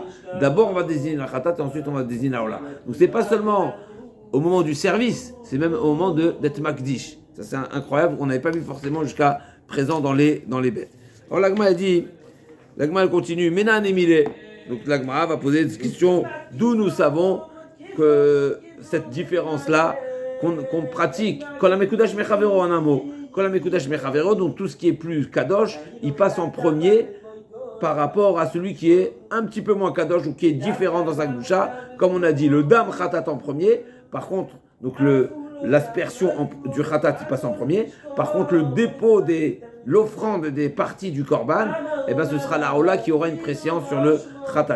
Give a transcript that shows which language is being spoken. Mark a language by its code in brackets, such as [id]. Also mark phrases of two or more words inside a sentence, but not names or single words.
[fr] D'abord, on va désigner la khatat et ensuite on va désigner la ola. Donc c'est pas seulement au moment du service, c'est même au moment d'être makdish. Ça c'est incroyable, on n'avait pas vu forcément jusqu'à présent dans les bêtes. Alors l'agma elle continue, Menan Emile. Donc l'agma va poser des questions d'où nous savons que cette différence-là qu'on pratique. [he] כל המקודש מחברו [fr] en un mot. [he] כל המקודש מחברו, [fr] donc tout ce qui est plus kadosh, il passe en premier par rapport à celui qui est un petit peu moins kadosh ou qui est différent dans sa gdusha. Comme on a dit, le [he] דם חטאת [fr] en premier. Par contre, donc l'aspersion du khatat il passe en premier. Par contre, le dépôt l'offrande des parties du korban, eh ben ce sera la ola qui aura une préséance sur le khatat.